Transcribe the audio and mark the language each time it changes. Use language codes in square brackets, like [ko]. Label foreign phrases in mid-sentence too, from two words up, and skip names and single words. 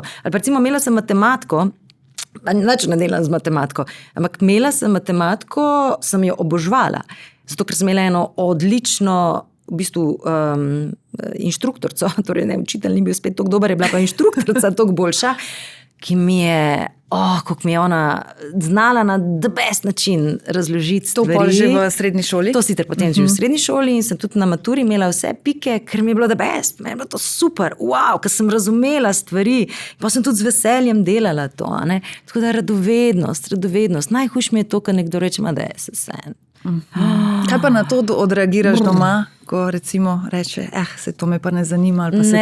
[sl] Ali pa recimo imela sem matematiko, nič ne delam z matematiko, ampak imela sem matematiko, sem jo obožvala. Zato, ker sem imela eno odlično v bistvu inštruktorco, torej ne, učitelj ni bil spet toliko dober, je bila pa inštruktorca toliko boljša, ki mi je, kako mi je ona znala na [en] the best [sl] način razložiti stvari. To pa že v srednji šoli? To sicer potem že v srednji šoli in sem tudi na maturi imela vse pike, ker mi je bilo [en] the best, [sl] meni je bilo to super, wow, ker sem razumela stvari, pa sem tudi z veseljem delala to, Tako da radovednost, najhujše mi je to, ko nekdo reče, da je SSN. Kaj pa na to odreagiraš doma, ko recimo reče, se to me pa ne zanima, ali pa se